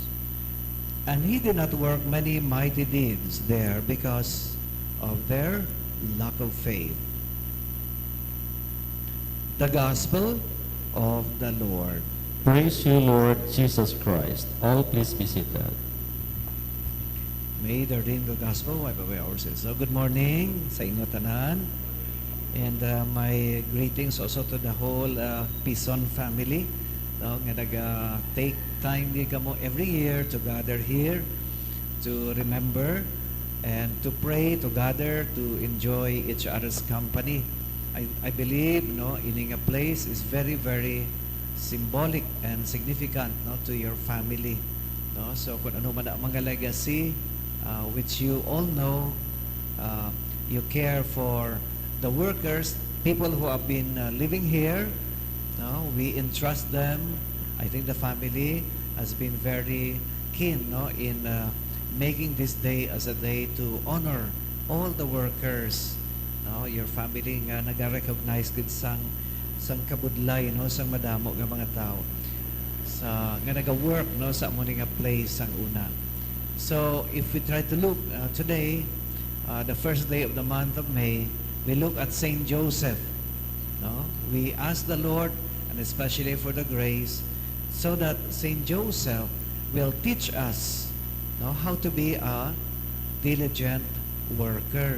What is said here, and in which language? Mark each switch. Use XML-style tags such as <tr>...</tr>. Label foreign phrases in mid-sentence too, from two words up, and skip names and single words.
<en>And he did not work many mighty deeds there because of their lack of faith. The Gospel of the Lord. Praise you, Lord Jesus Christ. All please be seated. May the reading of the Gospel wipe away our sins. So good morning</en> <hil>sa inyo tanan.</hil> <en>And my greetings also to the whole Pison family. No, nga take time</en> <hil>di kamo</hil> <en>every year to gather here to remember and to pray, to gather, to enjoy each other's company. I believe no, ining a place is very, very symbolic and significant no, to your family. No?</en> <hil>So kung ano man ang mga</hil> <en>legacy, which you all know, you care for the workers, people who have been living here. No, we entrust them. I think the family has been very keen no, in making this day as a day to honor all the workers.</en> <hil>No,</hil> <en>your family</en> <hil>nga nag-recognize gid sang kabudlay no sang madamo nga mga tao sa nga naga-work no sa amo nga place sang una.</hil> <en>So if we try to look today, the first day of the month of May, we look at Saint Joseph. No, we ask the Lord, and especially for the grace, so that Saint Joseph will teach us no, how to be a diligent worker.</en>